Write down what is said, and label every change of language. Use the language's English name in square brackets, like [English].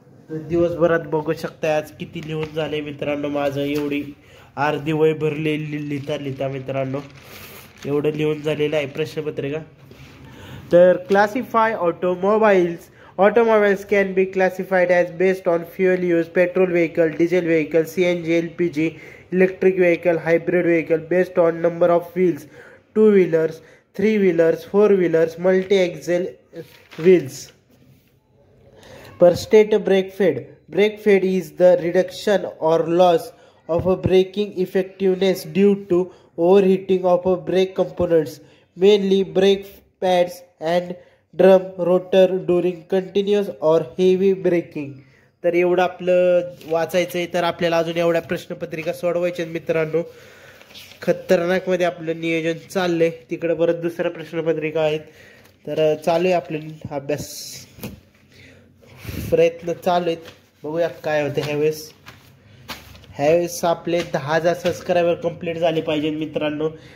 [Marathi] तर दिवसभरात बघू शकता आज किती लिहून झाले मित्रांनो. माझं एवढी अर्धी वय भरले लिहिता मित्रांनो, एवढं लिहून झालेलं आहे प्रश्नपत्रिका. तर [English] Classify automobiles Automobiles can be classified as based on fuel use: petrol vehicle, diesel vehicle, CNG, LPG, electric vehicle, hybrid vehicle, based on number of wheels: two-wheelers, three-wheelers, four-wheelers, multi-axle wheels. Per state brake fade. Brake fade is the reduction or loss of a braking effectiveness due to overheating of a brake components, mainly brake pads and drum rotor during continuous or heavy braking. [Marathi] तर एवढं आपलं वाचायचंय. तर आपल्याला अजून एवढ्या प्रश्नपत्रिका सोडवायच्या मित्रांनो. खतरनाक मध्ये आपलं नियोजन चाललंय. तिकडे परत दुसऱ्या प्रश्नपत्रिका आहेत. तर चालू आहे आपलं अभ्यास, प्रयत्न चालू आहेत. बघूया काय होतं ह्यावेळेस आपले 10,000 सबस्क्रायबर कंप्लीट झाले पाहिजे मित्रांनो.